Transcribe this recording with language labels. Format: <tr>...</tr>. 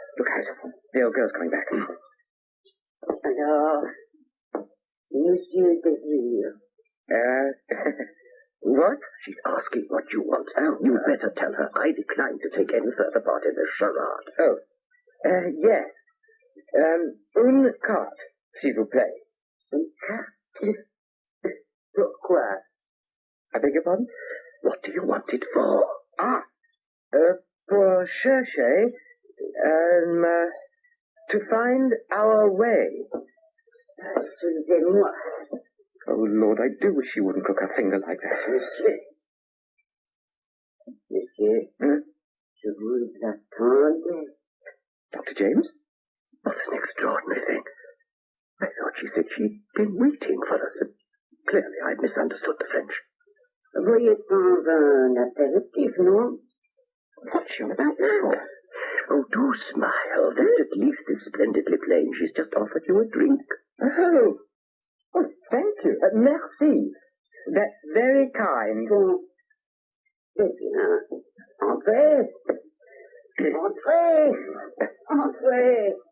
<en>Look out. The old girl's coming back.</en> <fr>Alors, Monsieur Désir.</fr> <en>What? She's asking what you want. You'd better tell her I decline to take any further part in this charade. Oh, yes.</en> <fr>Une carte, s'il vous plaît. Une carte? Pourquoi?</fr> <en>I beg your pardon? What do you want it for?</en> <fr>Pour chercher,</fr> <en>to find our way.</en> <fr>Excusez-moi.</fr> <en>Oh, Lord, I do wish you wouldn't cook her finger like that.</en> <fr>Monsieur, je vous attendais.</fr> <en>Dr. James? What an extraordinary thing. I thought she said she'd been waiting for us. Clearly, I'd misunderstood the French.</en> <fr>Voyez prendre un apéritif, non?</fr> <en>What's she on about now? Oh, do smile. That at least is splendidly plain. She's just offered you a drink. Oh, thank you. Merci. That's very kind.</en> <fr>Entrez. Entrez. Entrez.</fr>